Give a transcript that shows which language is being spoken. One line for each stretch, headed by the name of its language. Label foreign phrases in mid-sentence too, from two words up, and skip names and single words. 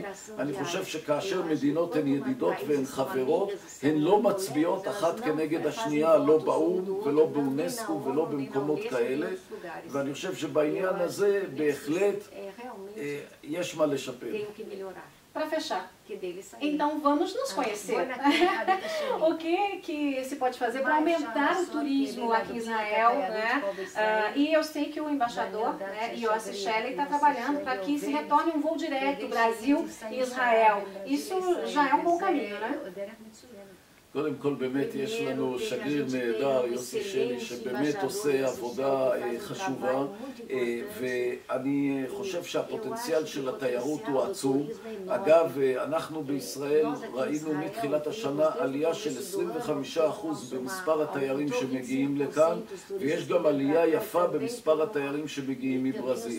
Hebrew: אני חושב שכאשר מדינות הן ידידות והן חברות, הן לא מצביעות אחת כנגד השנייה, לא באום ולא באונסקו ולא במקומות כאלה, ואני חושב שבעניין הזה בהחלט יש מה לשפר.
Portuguese: para fechar. Então vamos nos conhecer. O que se pode fazer para aumentar o turismo aqui em Israel, né? E eu sei que o embaixador, né, Yossi Shelley, está trabalhando para que se retorne um voo direto Brasil e Israel. Isso já é um bom caminho, né?
Hebrew: קודם כל באמת יש לנו שגריר נהדר, יוסי שלי, שבאמת עושה עבודה חשובה, ואני חושב שהפוטנציאל של התיירות הוא עצום. אגב, אנחנו בישראל ראינו מתחילת השנה עלייה של 25% במספר התיירים שמגיעים לכאן, ויש גם עלייה יפה במספר התיירים שמגיעים מברזיל.